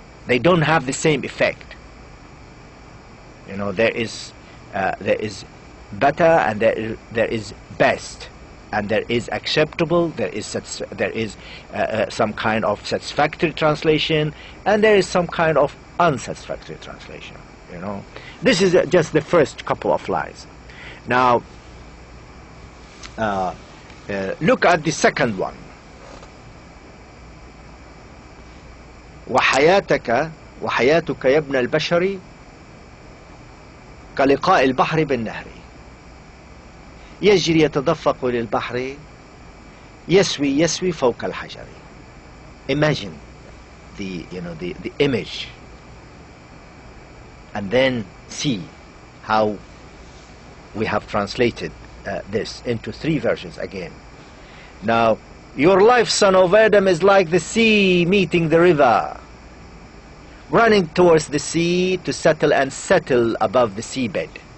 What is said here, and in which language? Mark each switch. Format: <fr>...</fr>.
<en>They don't have the same effect. You know, there is better, and there is best, and there is acceptable, there is some kind of satisfactory translation, and there is some kind of unsatisfactory translation. You know, this is just the first couple of lines. Now look at the second one.</en> <ar>وحياتك يا ابن البشر كلقاء البحر بالنهر يجري يتدفق للبحر يسوي فوق الحجر.</ar> <en>Imagine the image, and then see how we have translated this into three versions again. Now, your life, son of Adam, is like the sea meeting the river, running towards the sea to settle above the seabed.</en>